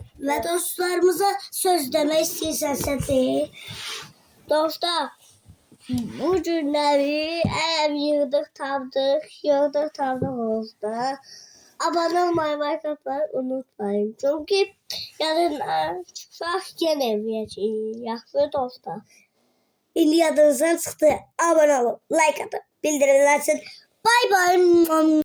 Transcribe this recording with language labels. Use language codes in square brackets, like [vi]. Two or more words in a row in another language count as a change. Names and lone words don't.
[tr] Ve dostlarımıza söz demek istiyorsan de. Dostlar. Bu günleri eğer yığdık oldu. Abone olmayı, like atmayı unutmayın. Çünkü yarın çıksak gene vereceğiz. [az] Yaxşı dostlar. İndi yadınızdan çıxdı. Abone olun, like atın, bildirimlər açın. [en] Bye bye.